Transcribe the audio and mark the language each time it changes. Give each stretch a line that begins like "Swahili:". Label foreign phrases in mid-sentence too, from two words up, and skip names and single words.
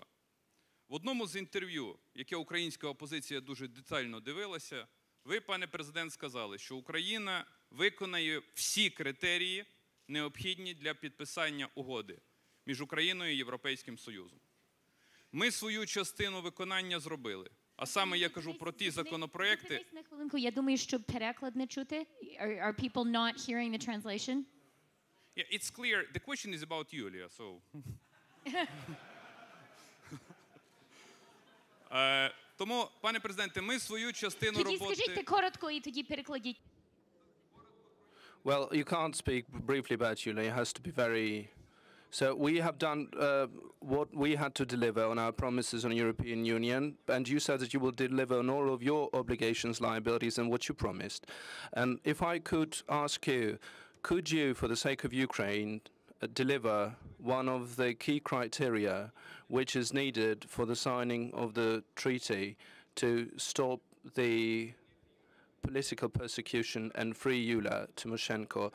Ukrainian: В одному з інтерв'ю, яке українська опозиція дуже детально дивилася, ви, пане президент, сказали, що Україна виконає всі критерії, необхідні для підписання угоди між Україною і Європейським Союзом. Ми свою частину виконання зробили. А саме я кажу про ті законопроекти... На хвилинку, я думаю, що переклад не чути.
English: Are people not hearing the translation? Yeah, it's clear. The question is about Yulia, so...
Ukrainian: Тому, пане президенте, ми свою частину роботи... Тоді скажіть коротко і тоді перекладіть.
English: Well, you can't speak briefly about Yulia. It has to be very... So we have done what we had to deliver on our promises on the European Union, and you said that you will deliver on all of your obligations, liabilities, and what you promised. And if I could ask you, could you, for the sake of Ukraine, deliver one of the key criteria which is needed for the signing of the treaty to stop the political persecution and free Yulia Tymoshenko?